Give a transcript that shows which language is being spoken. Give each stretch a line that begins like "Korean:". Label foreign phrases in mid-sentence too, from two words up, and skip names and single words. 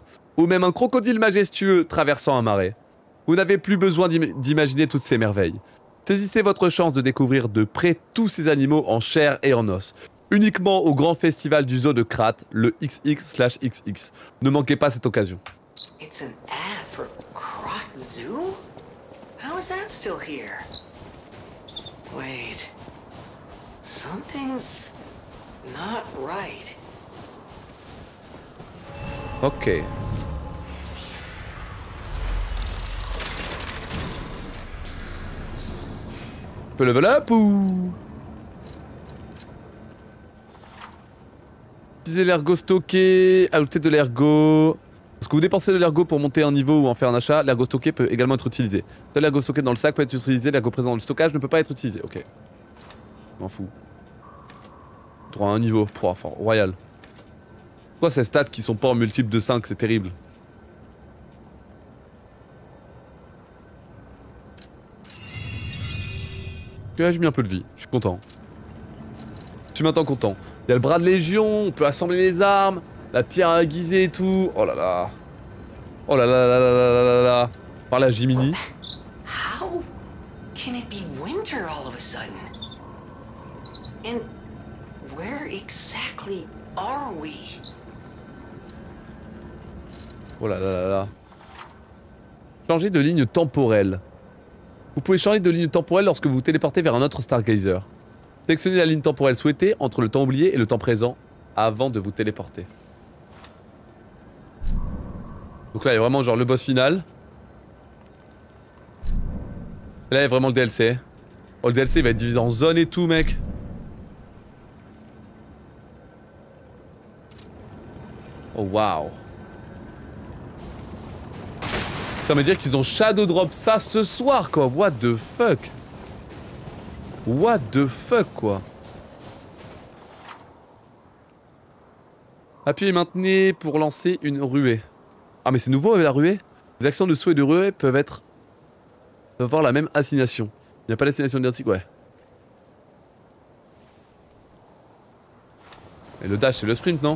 French: Ou même un crocodile majestueux traversant un marais? Vous n'avez plus besoin d'imaginer toutes ces merveilles. Saisissez votre chance de découvrir de près tous ces animaux en chair et en os. Uniquement au grand festival du zoo de Krat, le XX/XX. Ne manquez pas cette occasion.
English: It's an ad for Krat Zoo? How is that still here? Wait. Something's not right.
French: Ok. On peut
English: level up
French: ou... Utilisez l'ergot stocké, ajoutez de l'ergot. Lorsque vous dépensez de l'ergot pour monter un niveau ou en faire un achat, l'ergot stocké peut également être utilisé. Seul l'ergot stocké dans le sac peut être utilisé, l'ergot présent dans le stockage ne peut pas être utilisé. Ok. M'en fous. Droit à un niveau. Pouah, enfin, royal. Pourquoi ces stats qui sont pas en multiple de 5, c'est terrible. J'ai mis un peu de vie, je suis content. Je suis maintenant content. Il y a le bras de légion, on peut assembler les armes, la pierre à aiguiser et tout. Oh là là. Oh là là là là là là là. Par la Jiminy.
English: How can it be winter all of a sudden? And where exactly are we?
French: Oh là là là là. Changer de ligne temporelle. Vous pouvez changer de ligne temporelle lorsque vous vous téléportez vers un autre Stargazer. Sélectionnez la ligne temporelle souhaitée entre le temps oublié et le temps présent avant de vous téléporter. Donc là il y a vraiment genre le boss final. Et là il y a vraiment le DLC. Oh le DLC il va être divisé en zones et tout mec. Oh waouh. Ça veut dire qu'ils ont
English: shadow drop
French: ça ce soir quoi.
English: What the fuck. What the fuck quoi.
French: Appuyez maintenant pour lancer une ruée. Ah mais c'est nouveau avec la ruée. Les actions de saut et de ruée peuvent avoir la même assignation. Il n'y a pas d'assignation identique, ouais. Et le dash c'est le sprint non?